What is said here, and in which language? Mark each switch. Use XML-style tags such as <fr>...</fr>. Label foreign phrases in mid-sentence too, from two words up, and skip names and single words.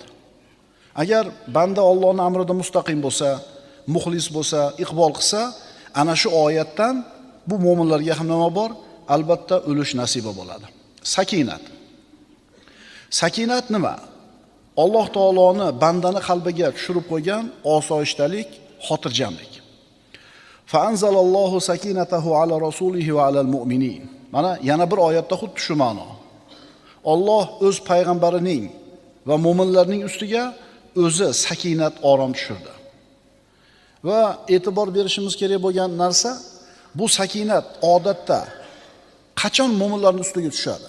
<uz>Agar banda Allohning amrida mustaqim bo'lsa, muxlis bo'lsa, iqbol qilsa, ana shu oyatdan bu mu'minlarga ham nima bor? Albatta o'lish nasiba bo'ladi. Sakinat. Sakinat nima? Alloh taoloni bandani qalbiga tushirib qo'ygan osoyishtalik, xotirjamlik.</uz> <ar>فأنزل الله سكينته على رسوله وعلى المؤمنين.</ar> <uz>Mana yana bir oyatda xuddi shu ma'no. Alloh o'z payg'ambarining va mu'minlarning ustiga o'zi sakinat, orom tushirdi. Va e'tibor berishimiz kerak bo'lgan narsa, bu sakinat odatda qachon mu'minlarning ustiga tushadi?</uz>